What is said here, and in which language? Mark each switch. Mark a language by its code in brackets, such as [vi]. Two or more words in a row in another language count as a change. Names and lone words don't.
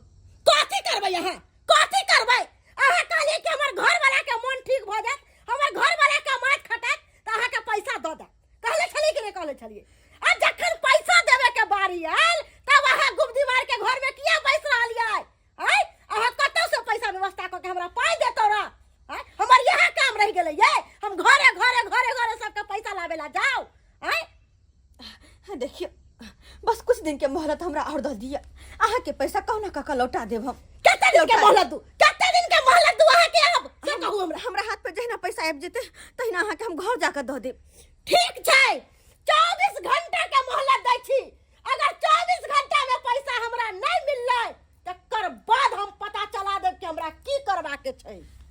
[mai] कथी करबै यहाँ कथी करबै अहाँ कहली कि हमर घर वाला के मन ठीक भ जात हमर घर वाला के माथ खटत त अहाँ के पैसा द द कहले छली कि नहीं कहले छलिए आ जखन पैसा देवे के बारी आयल तब अहाँ गुबदी मार के घर में किया बैस रहलिए हैं अहाँ कतौ से पैसा व्यवस्था क के हमरा पाई देतो रा हैं हमर यहाँ काम रह गेलै ये हम घरे घरे घरे घरे सबके पैसा लावे ला जाओ हैं देखियो बस कुछ दिन के मोहलत हमरा और द दिया अहाँ के पैसा कौना काका लौटा देब हम कते दिन के मोहलत दू कते दिन के मोहलत दू अहाँ के अब से कहू हमरा हाथ पे जहिना पैसा आबि जेते तहिना अहाँ के हम घर जाकर द देब ठीक छै 24 घंटा के मोहलत दै छी अगर 24 घंटा में पैसा हमरा नहीं मिललै तकर बाद हम पता चला देब कि हमरा की करबा के छै